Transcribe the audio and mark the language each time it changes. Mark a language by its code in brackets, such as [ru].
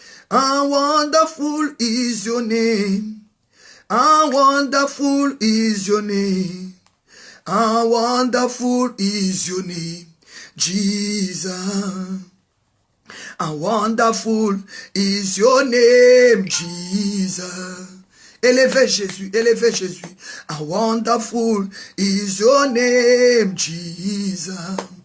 [en] How wonderful is your name. How wonderful is your name. How wonderful is your name, Jesus. How wonderful is your name, Jesus. [fr] Élevez Jésus, élevez Jésus. [en] How wonderful is your name, Jesus.